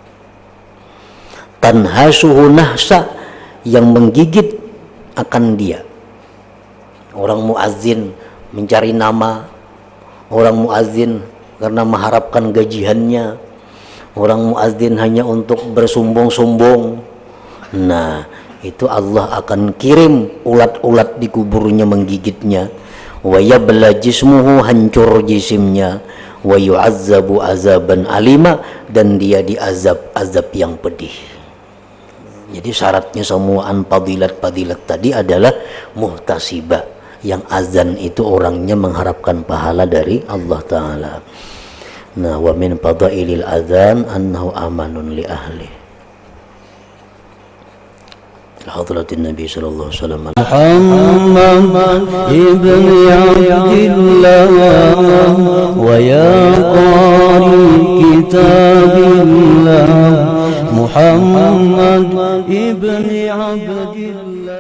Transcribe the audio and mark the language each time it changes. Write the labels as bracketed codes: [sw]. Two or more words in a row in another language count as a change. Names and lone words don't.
[ar] تنهشه نهشا, [id] yang menggigit akan dia. Orang muazzin mencari nama, orang muazzin karena mengharapkan gajiannya, orang muazzin hanya untuk bersombong-sombong. Nah, itu Allah akan kirim ulat-ulat di kuburnya menggigitnya. [ar] ويبلى جسمه, [id] hancur jisimnya. [ar] ويعذب عذابا أليما, [id] dan dia diazab-azab yang pedih. Jadi syaratnya semuaan fadilat-fadilat tadi adalah muhtasiba, yang azan itu orangnya mengharapkan pahala dari Allah Ta'ala. Nah, [ar] ومن فضائل الأذان أنه أمان لأهل. حضرة النبي صلى الله عليه وسلم محمد ابن عبد الله ويا قارئ كتاب الله محمد ابن عبد الله.